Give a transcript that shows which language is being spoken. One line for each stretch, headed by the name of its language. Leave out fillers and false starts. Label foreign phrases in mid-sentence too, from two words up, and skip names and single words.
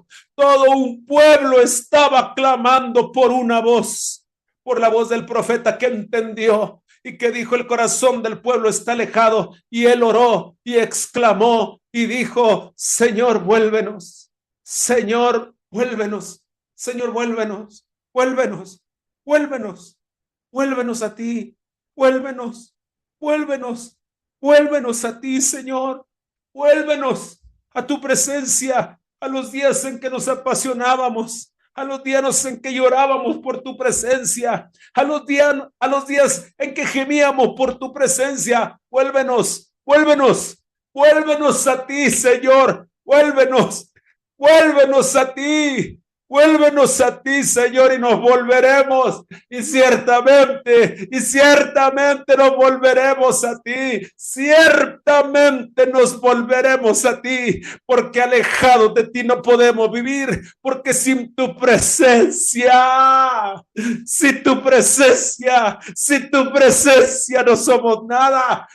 Spanish: Todo un pueblo estaba clamando por una voz, por la voz del profeta que entendió y que dijo: el corazón del pueblo está alejado. Y él oró y exclamó y dijo: Señor, vuélvenos. Señor, vuélvenos. Señor, vuélvenos. Vuélvenos. Vuélvenos. Vuélvenos a ti. Vuélvenos. Vuélvenos. Vuélvenos a ti, Señor. Vuélvenos a tu presencia, a los días en que nos apasionábamos, a los días en que llorábamos por tu presencia, a los días en que gemíamos por tu presencia. Vuélvenos, vuélvenos, vuélvenos a ti, Señor. Vuélvenos, vuélvenos a ti. Vuélvenos a ti, Señor, y nos volveremos. Y ciertamente nos volveremos a ti. Ciertamente nos volveremos a ti, porque alejados de ti no podemos vivir, porque sin tu presencia no somos nada.